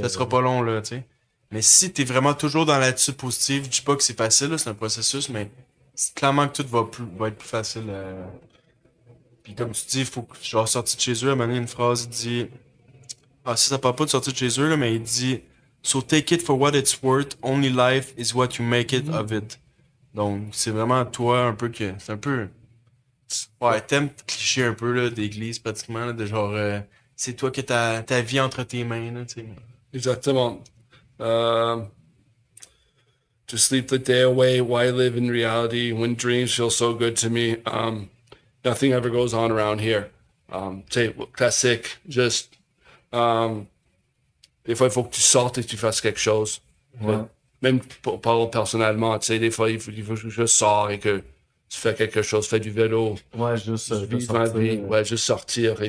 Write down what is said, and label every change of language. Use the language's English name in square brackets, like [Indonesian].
[French] Ça sera pas long, là, tu sais. Mais si t'es vraiment toujours dans l'attitude positive, je dis pas que c'est facile, là, c'est un processus, mais c'est clairement que tout va être plus facile. Puis comme tu dis, il faut que je sois sorti de chez eux. À un moment donné, une phrase, il dit... Ah, ça parle pas de sortir de chez eux, là, mais il dit... [English] So take it for what it's worth, only life is what you make it of it. [French] Donc, c'est vraiment toi un peu que... C'est un peu... Ouais, thème cliché un peu, là, d'église, pratiquement, là, de genre... c'est toi qui as ta vie entre tes mains, là, tu sais. Exactement. [English] To sleep the day away, why live in reality when dreams feel so good to me? Nothing ever goes on around here. [French] Tu sais, classique, juste. Des fois, il faut que tu sortes et que tu fasses quelque chose. Ouais. Même pour personnellement, tu sais, des fois, il faut que je sors et que tu fais quelque chose, fais du vélo, Ouais, juste de vivre ma sortir vie, ouais, juste sortir et